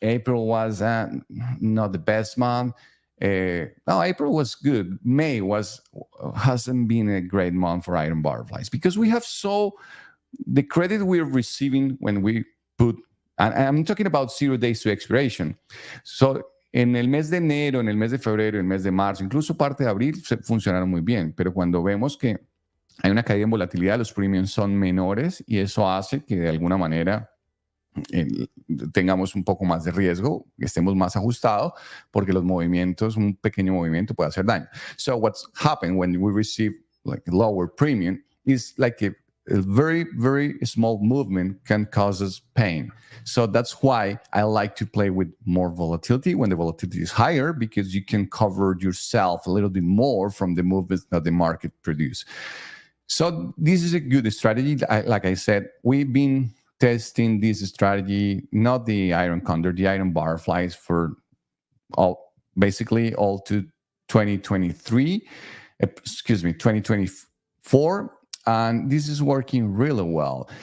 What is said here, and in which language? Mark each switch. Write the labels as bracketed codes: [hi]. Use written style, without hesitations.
[en] April was not the best month. No, April was good. May hasn't been a great month for iron butterflies because we have the credit we're receiving when we put, and I'm talking about 0 days to expiration. [es] So en el mes de enero, en el mes de febrero, en el mes de marzo, incluso parte de abril funcionaron muy bien, pero cuando vemos que hay una caída en volatilidad, los premiums son menores y eso hace que de alguna manera tengamos un poco más de riesgo, estemos más ajustados, porque los movimientos, un pequeño movimiento puede hacer daño. [en] So what's happened when we receive a lower premium is a very, very small movement can cause us pain. So that's why I like to play with more volatility when the volatility is higher, because you can cover yourself a little bit more from the movements that the market produce. So this is a good strategy. Like I said, we've been testing this strategy, not the iron condor, the iron butterflies, for basically all to 2023, 2024, and this is working really well.